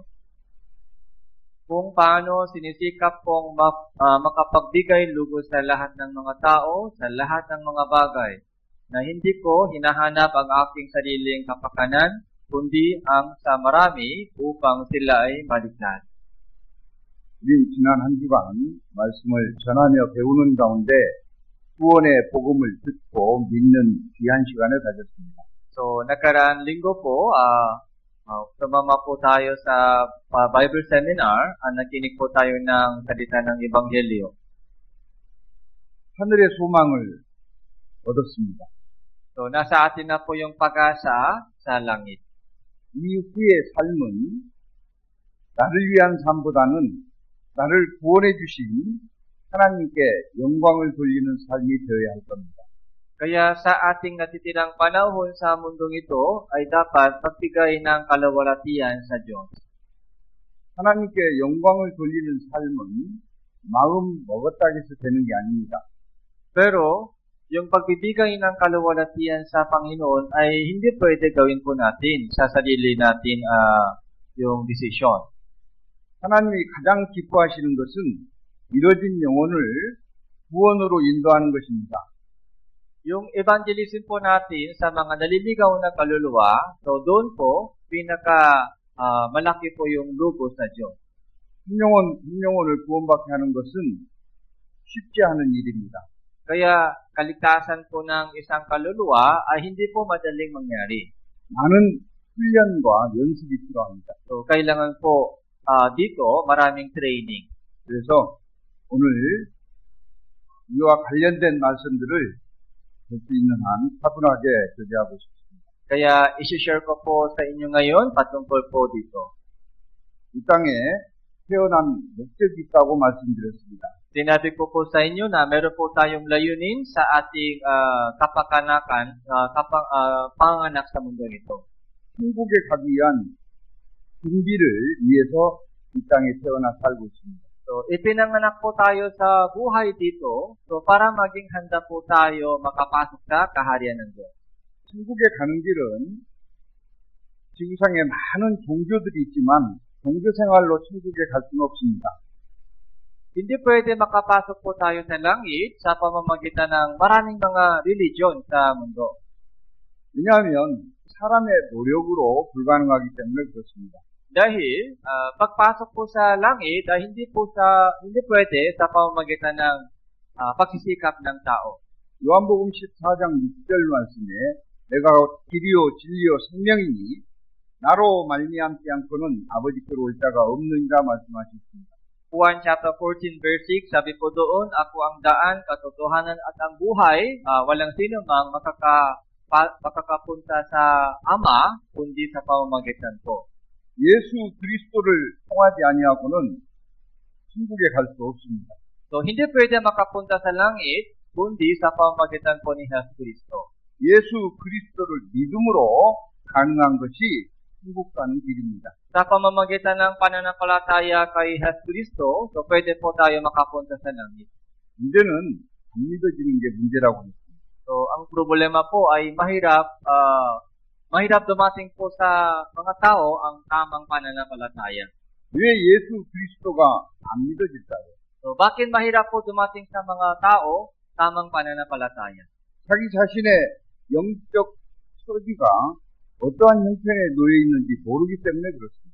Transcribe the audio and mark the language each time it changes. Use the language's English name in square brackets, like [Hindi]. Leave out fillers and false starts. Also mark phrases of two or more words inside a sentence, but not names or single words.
[Filipino] Kung paano sinisikap kong makapagbigay lugod sa lahat ng mga tao, sa lahat ng mga bagay, na hindi ko hinahanap ang aking sariling kapakanan, kundi ang sa marami upang sila ay maligtas. [Korean] 우린 지난 한 주간 말씀을 전하며 배우는 가운데 구원의 복음을 듣고 믿는 귀한 시간을 가졌습니다. [Filipino] So, nakaraan linggo po, sumama po tayo sa [English] Bible seminar, [Filipino] nakinig po tayo ng salita ng Ebanghelyo. [Korean] 하늘의 소망을 얻었습니다. [Filipino] So, nasa atin na po yung pag-asa sa langit. [Korean] 이 후의 삶은 나를 위한 삶보다는 나를 구원해 주신 하나님께 영광을 돌리는 삶이 되어야 할 겁니다. [Filipino] Kaya sa ating natitirang panahon sa mundong ito ay dapat pagbigay ng kaluwalhatian sa Diyos. [Korean] 하나님께 영광을 돌리는 삶은 마음 먹었다 해서 되는 게 아닙니다. [Filipino] Pero, yung pagbibigay ng kaluwalhatian sa Panginoon ay hindi pwede gawin po natin sa sarili natin yung desisyon. [Korean] 하나님이 가장 기뻐하시는 것은 이뤄진 영혼을 구원으로 인도하는 것입니다. [Filipino] Yung evangelism po natin sa mga naliligaw na kaluluwa, so doon po, malaki po yung lugos sa Diyos. [Korean] 한 영혼을 구원받게 하는 것은 쉽지 않은 일입니다. [Filipino] Kaya kaligtasan po ng isang kaluluwa ay hindi po madaling mangyari. [Korean] 많은 훈련과 연습이 필요합니다. [Filipino] So kailangan po dito maraming training. [Korean] 그래서 오늘 이와 관련된 말씀들을 볼 수 있는 한 차분하게 교제하고 싶습니다. [Filipino] Kaya isi-share ko po sa inyo ngayon patungkol po dito. [Korean] 이 땅에 태어난 목적이 있다고 말씀드렸습니다. [Filipino] Sinabi ko po sa inyo na meron po tayong layunin sa ating panganak sa mundong ito. [Korean] 천국에 가기 위한 준비를 위해서 이 땅에 태어나 살고 있습니다. [Filipino] So, ipinanganak po tayo sa buhay dito, so para maging handa po tayo makapasok sa kaharian ng Diyos. [Korean] 천국에 가는 길은 지구상에 많은 종교들이 있지만 종교생활로 천국에 갈 수는 없습니다. [Filipino] Hindi pwede makapasok po tayo sa langit sa pamamagitan ng maraming mga religion sa mundo. [Korean] 왜냐하면 사람의 노력으로 불가능하기 때문에 그렇습니다. [Filipino] Dahil pagpasok po sa langit ay hindi pwede sa pamamagitan ng pagsisikap ng tao. [Korean] 요한복음 14장 6절 말씀에 내가 길이요 진리요 생명이니 나로 말미암지 않고는 아버지께로 올 자가 없느니라 말씀하셨습니다. [Filipino] Juan chapter 14 verse 6, sabi po doon, ako ang daan, katotohanan at ang buhay, walang sino mang makakapunta sa Ama kundi sa pamamagitan ko. [Korean] 예수 그리스도를 통하지 아니하고는 천국에 갈 수 없습니다. [Filipino] So, hindi pwede makapunta sa langit kundi sa pamamagitan po ni Jesus Cristo. [Korean] 예수 그리스도를 믿음으로 가능한 것이 천국 가는 길입니다. [Filipino] Sa pamamagitan ng pananampalataya kay Jesus Cristo, so pwede po tayo makapunta sa langit. [Korean] 문제는 안 믿어지는 게 문제라고 했습니다. [Filipino] So, ang problema po ay mahirap dumating po sa mga tao ang tamang pananampalataya. [Korean] 왜 예수 그리스도가 안 믿어질까요? [Filipino] So, bakit mahirap po dumating sa mga tao tamang pananampalataya? [Korean] 자기 자신의 영적 처지가 어떠한 형편에 놓여 있는지 모르기 때문에 그렇습니다.